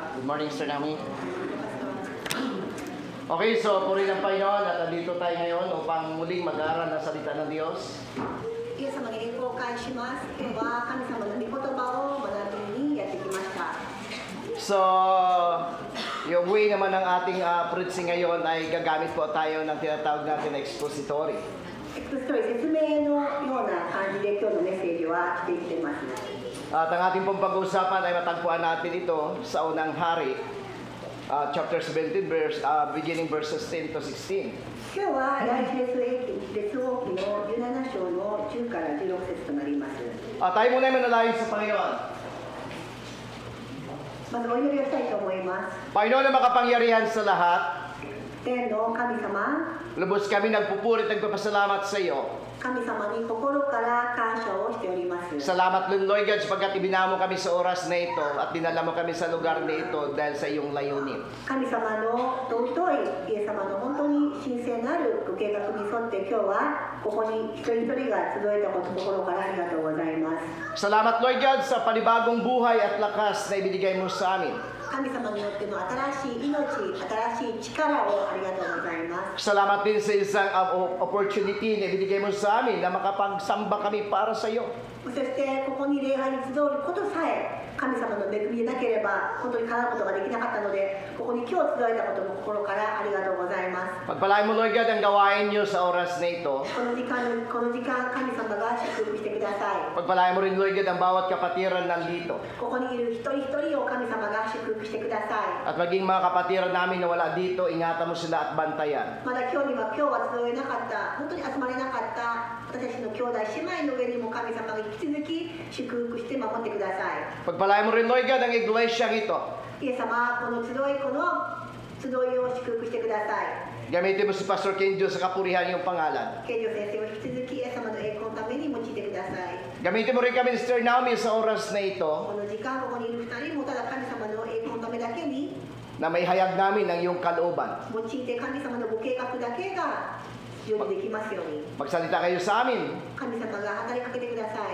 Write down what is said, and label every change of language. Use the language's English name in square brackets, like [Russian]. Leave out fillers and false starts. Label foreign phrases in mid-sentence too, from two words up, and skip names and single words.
[English] Good morning, Sir Nami. Okay, so [Filipino] puri ng Panginoon at nandito tayo ngayon upang muling mag-aaral ng salita ng Diyos. [Japanese] イエス様に栄光を返します。今日は神様の御言葉を学びにやってきました。 [Filipino] So, yung way naman ng ating preaching ngayon ay gagamit po tayo ng tinatawag natin na expository. [Japanese] エクストリ説明のような感じで今日のメッセージはしてきてます。 [Filipino] At ang ating pong pag-uusapan ay matagpuan natin ito sa unang hari, chapter 17, [English] beginning verses 10 to 16. [Japanese] 今日は第一列王記の17章の10から16節となります。 [Filipino] Tayo muna ay manalangin sa Panginoon. [Japanese] まずお祈りをしたいと思います。 [Filipino] Panginoon na makapangyarihan sa lahat, [Japanese] 天の神様、 [Filipino] lubos kami nagpupurit at nagpapasalamat sa iyo. [Japanese] 神様に心から感謝をしております。 [Filipino] Salamat Lord God sapagkat ibinamo kami sa oras na ito at dinala mo kami sa lugar na ito dahil sa iyong layunin. [Japanese] 神様の尊いイエス様の本当に神聖なるご計画に沿って今日はここに一人一人が集えたこと心からありがとうございます。 [Filipino] Salamat Lord God sa panibagong buhay at lakas na ibinigay mo sa amin. [Japanese] 神様によっての新しい命、新しい力をありがとうございます。 [Filipino] Salamat din sa isang opportunity na ibinigay mo sa amin na makapagsamba kami para sa iyo. [Japanese] そしてここに礼拝に集うことさえ神様の恵みでなければ本当に叶うことができなかったので、ここに今日集えたことも心からありがとうございます。 [Filipino] Pagpalain mo Lord God ang gawain niyo sa oras na ito. [Japanese] この時間神様が祝福してください。 [Filipino] Pagpalain mo rin Lord God ang bawat kapatiran nandito. [Japanese] ここにいる一人一人を神様が祝福してください。 [Filipino] At maging mga kapatiran namin na wala dito, ingatan mo sila at bantayan. [Japanese] まだ今日は集えなかった、本当に集まれなかった私たちの兄弟姉妹の上にも神様が引き続き祝福して守ってください。 [Filipino] Pagpalain mo rin Lord God ang iglesia ito. [Japanese] イエス様、この集いを祝福してください。 [Filipino] Gamitin mo si Pastor Kenjo sa kapurihan yung pangalan. [Japanese] ケンジョ先生を引き続きイエス様の栄光のために用いてください。 [Filipino] Gamitin mo rin kami ni Sister Naomi sa oras na ito [Japanese] この時間、ここにいる二人もただ神様の栄光のためだけに [Filipino] na may hayag namin ang iyong kalooban. [Japanese] 用いて神様のご計画だけが非常にできますように。 [Filipino] Magsalita kayo sa amin [Japanese] 神様が働きかけてください。